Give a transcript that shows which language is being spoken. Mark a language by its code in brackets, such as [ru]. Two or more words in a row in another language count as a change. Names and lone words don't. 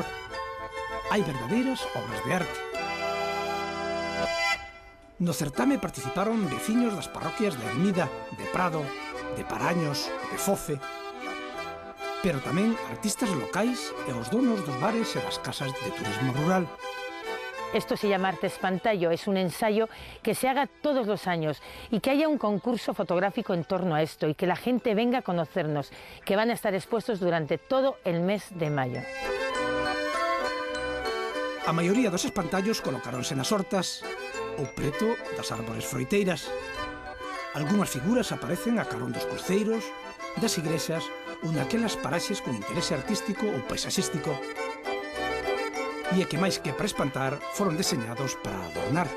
[gl] Hai verdadeiras obras de arte. No certame participaron veciños das parroquias de Ermida, de Prado, de Paraños, de Foce, pero tamén artistas locais e os donos dos bares e das casas de turismo rural. [es] Esto se llama Arte Espantallo, es un ensayo que se haga todos los años y que haya un concurso fotográfico en torno a esto y que la gente venga a conocernos, que van a estar expuestos durante todo el mes de mayo. [gl] A maioría dos espantallos colocáronse nas hortas ou preto das árbores froiteiras. Algúnas figuras aparecen a carón dos cruceiros, das igrexas ou naquelas paraxes con interese artístico ou paisaxístico. E é que máis que para espantar, foron deseñados para adornar.